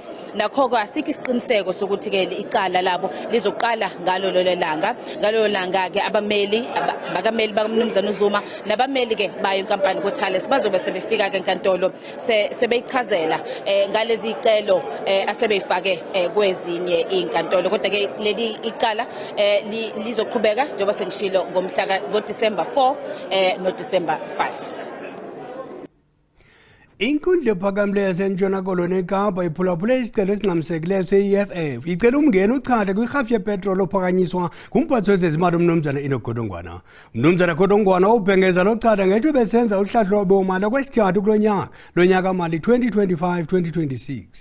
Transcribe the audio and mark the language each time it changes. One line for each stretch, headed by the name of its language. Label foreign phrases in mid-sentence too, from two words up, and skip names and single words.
Zulu: Nakho ke asikho isiqiniseko sokuthi ke icala labo lizoqala ngalo lelo langa ke abameli bakaMnumzana Zuma nabameli ke bayo inkampani kuThales bazobe sebefika ke enkantolo sebeyichazela ngalezi icelo asebeyifake kwezinye inkantolo. Kodwa ke leli icala lizoqhubeka njengoba sengishilo ngoDisemba 4 noDisemba 5.
Xhosa: Inkundla ephakamileyo yaseNtshona Koloni eKapa iphulaphule isicelo esingxamisekileyo se-EFF icela umngeni uchatha kwirhafu yepetroli ophakanyiswa ngumphathi wezezimali uMnumzana Enoch Godongwana. uMnumzana Godongwana ubhengeza lochatha ngethu besenza uhlahlo lwabomali okwesithathu kulo nyaka mali 2025-2026.